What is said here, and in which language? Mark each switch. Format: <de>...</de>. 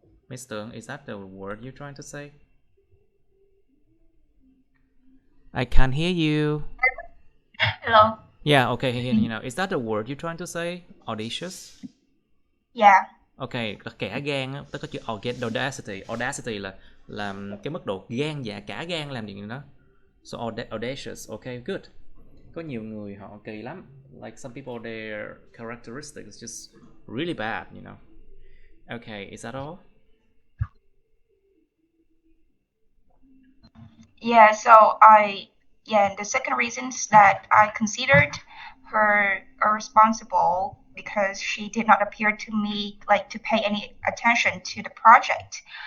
<en>Mr. Is that the word you're trying to say? I can't hear you. Hello. Yeah, okay, you know. Is that the word you're trying to say? Audacious? Yeah.</en> <vi>Okay, cả gan á, tức có chữ audacity. Audacity là cái mức độ gan dạ, cả gan làm gì đó.</vi> <en>So audacious, okay, good.</en> <vi>Có nhiều người họ kỳ lắm.</vi> <en>Like some people, their characteristics is just really bad, you know. Okay, is that all? Yeah, so the second reason is that I considered her irresponsible because she did not appear to me to pay any attention to the project.</en>